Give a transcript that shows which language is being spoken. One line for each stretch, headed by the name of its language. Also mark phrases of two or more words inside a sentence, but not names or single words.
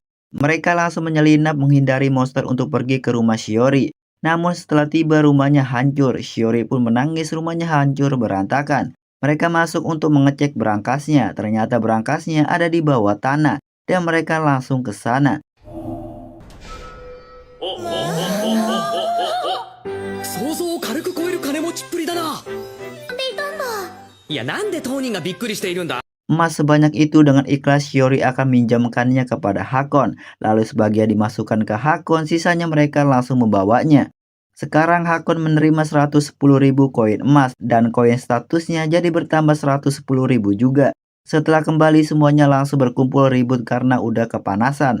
Indonesian: Mereka langsung menyelinap menghindari monster untuk pergi ke rumah Shiori. Namun setelah tiba rumahnya hancur, Shiori pun menangis, rumahnya hancur berantakan. Mereka masuk untuk mengecek berangkasnya, ternyata berangkasnya ada di bawah tanah dan mereka langsung ke sana.
Japanese: 想像を軽く超える金持ちっぷりだな。いや、なんで当人がびっくりしているんだ。
Indonesian: Emas sebanyak itu dengan ikhlas Shiori akan minjamkannya kepada Hakon. Lalu sebagian dimasukkan ke Hakon, sisanya mereka langsung membawanya. Sekarang Hakon menerima 110.000 koin emas dan koin statusnya jadi bertambah 110.000 juga. Setelah kembali semuanya langsung berkumpul ribut karena udah kepanasan.